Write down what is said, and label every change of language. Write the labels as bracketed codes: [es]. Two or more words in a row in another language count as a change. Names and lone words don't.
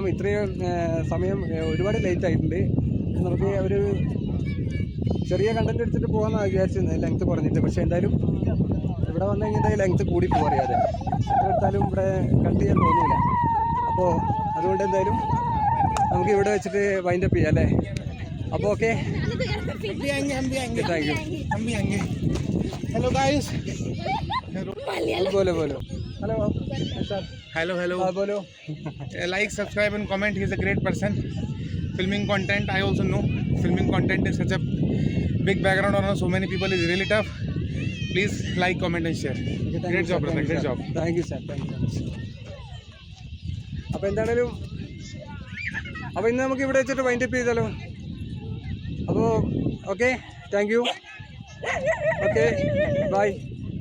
[ml] ഇത്രയും സമയം ഒരുപാട് ലേറ്റ് ആയിട്ടുണ്ട്. നമുക്ക് ഒരു ചെറിയ കണ്ടന്റ് എടുത്തിട്ട് പോകാമെന്നാണ് വിചാരിച്ചിരുന്നത്, ലെങ്ത്ത് കുറഞ്ഞിട്ട്. പക്ഷേ എന്തായാലും ഇവിടെ വന്നു കഴിഞ്ഞാൽ ലെങ്ത്ത് കൂടി പോകാറിയാതെ എടുത്താലും ഇവിടെ കട്ട് ചെയ്യാൻ തോന്നിയില്ല. അപ്പോൾ അതുകൊണ്ട് എന്തായാലും നമുക്ക് ഇവിടെ വെച്ചിട്ട് വൈൻഡപ്പ് ചെയ്യാം അല്ലേ? അപ്പോൾ ഓക്കെ, [en] thank you. hello guys. बोलो hello sir. हेलो [hi] बोलो. [en] Like, subscribe and comment. He is a great person. Filming content, I also know filming content is such a big background on so many people is really tough. Please like, comment and share. Great job, brother. Great job. thank you sir. [ml] അപ്പോൾ എന്താണേലും അപ്പോൾ ഇന്ന് നമുക്ക് ഇവിടെ വെച്ചിട്ട് വൈൻഡപ്പ് ചെയ്താലോ? അപ്പോൾ ഓക്കെ, [en] thank you. okay, bye.